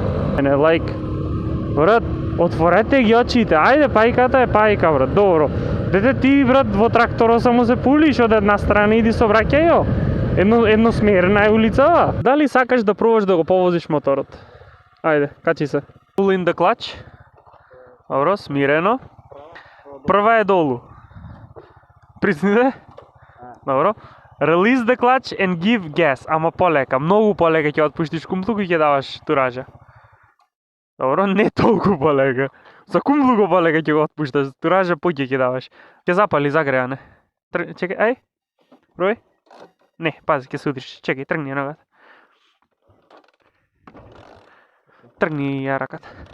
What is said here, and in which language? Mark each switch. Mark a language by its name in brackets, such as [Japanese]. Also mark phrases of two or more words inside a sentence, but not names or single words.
[Macedonian] Брат, отворете ги очите, ајде, пајката е пајка, брат, добро. Дете ти, брат, во тракторот само се пулиш од една страна, иди собраќај ја. Едносмерна е улицава. Дали сакаш да пробаш да го повозиш моторот? Ајде, качи се. [English] Pull in the clutch. [Macedonian] Добро, смирено. Прва е долу. Присниде. Добро. [English] Release the clutch and give gas. [Macedonian] Ама полека, многу полека ќе отпуштиш кумплук и ќе даваш туража. Добро, не толку полека. За кумплук полека ќе го отпушташ, туража поќе ќе даваш. Ќе запали загрејане. Чекај, ај. Пробај. Не, пази, ќе се удриш. Чекај, тргни ја ногата. Тргни ја раката.